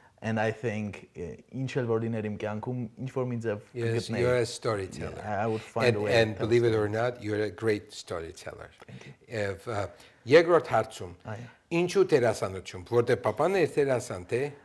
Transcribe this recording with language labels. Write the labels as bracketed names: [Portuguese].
[English] And I think [Armenian] ինչ էլ որ լիներ իմ կյանքում ինչ որ մի ձև [English] Yes, you're a storyteller. Yeah, I would find a way. And believe it or not, you're a great storyteller. If [Armenian] երկրորդ հարցում, ինչու դերասանություն, որտե պապան է դերասան, թե։